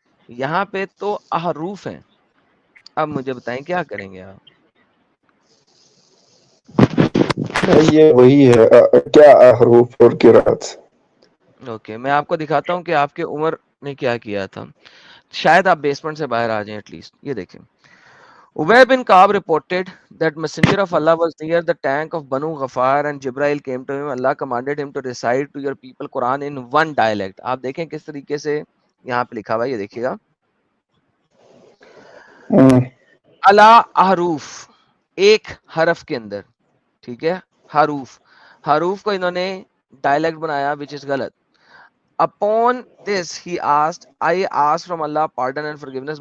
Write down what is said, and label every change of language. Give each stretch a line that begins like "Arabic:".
Urdu: یہاں پہ تو احروف ہیں. اب مجھے بتائیں کیا کریں گے آپ. یہ وہی ہے کیا, حروف اور قرات. اوکے میں آپ کو دکھاتا ہوں کہ آپ کی عمر نے کیا کیا تھا. شاید آپ بیسمنٹ سے باہر آ جائیں ایٹ لیسٹ. یہ دیکھیں
English: Ubay bin Ka'b reported that messenger of Allah was near the tank of Banu Ghafar and Jibril came to him. Allah commanded him to recite to your people Quran in one dialect.
Urdu: آپ دیکھیں کس طریقے سے یہاں پہ لکھا ہوا ہے, یہ دیکھیے گا. الا احروف, ایک حرف کے اندر. ٹھیک ہے, حروف کو انہوں نے ڈائلیکٹ بنایا,
English: which is
Urdu: غلط.
English: Upon this he asked, I asked from Allah pardon and forgiveness.